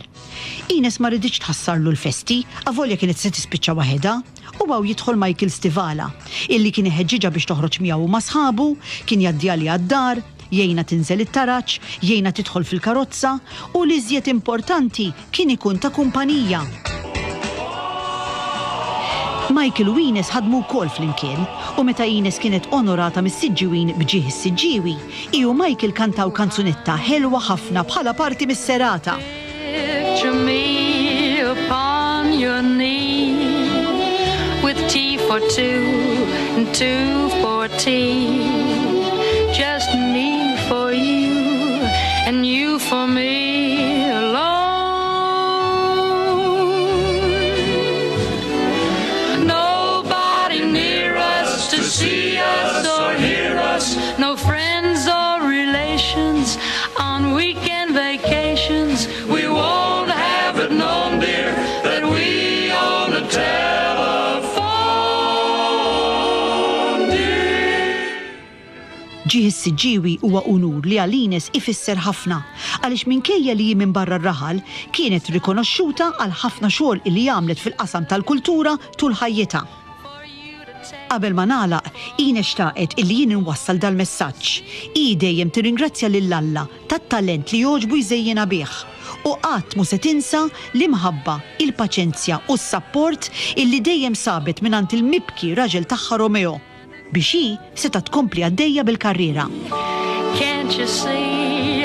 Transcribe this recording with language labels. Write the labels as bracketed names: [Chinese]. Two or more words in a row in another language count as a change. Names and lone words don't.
[Maltese] Ines ma rriditx tħassarlu l-festi, avolja kienet se tispiċċa waħedha, u għaw jidħol Michael Stivala, illi kien iħeġġiġa biex toħroġ miegħu ma' sħabu, kien jgħaddiha li għad-dar, jgħinha tinżel it-taraġġ, jgħinha tidħol fil-karozza u li iżjed importanti kien ikun ta' kumpanija. Michael u Ines ħadmu wkoll flimkien u meta Ines kienet onorata mis-Siġġiwin bġieħ is-Siġġiewi, hi u Michael kantaw kanzunetta ħelwa ħafna bħala parti mis-serata. [English] Picture me upon your knee with tea for two and two for tea, just me for you and you for me alone. See us or hear us, no friends or relations on weekend vacations. We won't have it known, dear, that we own a telephone, dear. [Maltese] Ġieħ is-Siġġiewi huwa unur li għal Ines ifisser ħafna għaliex minkejja li minn barra r-raħal kienet rikonoxxuta għal ħafna xogħol li għamlet fil-qasam tal-kultura tul ħajjitha. Qabel ma nagħlaq, Ines xtaqet illi jien inwassal dal-messaġġ. Hi dejjem tirringrazzja lil Alla tat-talent li jogħġbu jżejjena bih. U qatt mu se tinsa l-imħabba, il-paċenzja u s-sapport illi dejjem sabet mingħand il-mibki raġel tagħha Romeo biex hi seta' tkompli għaddejja bil-karriera. [English] Can't you see?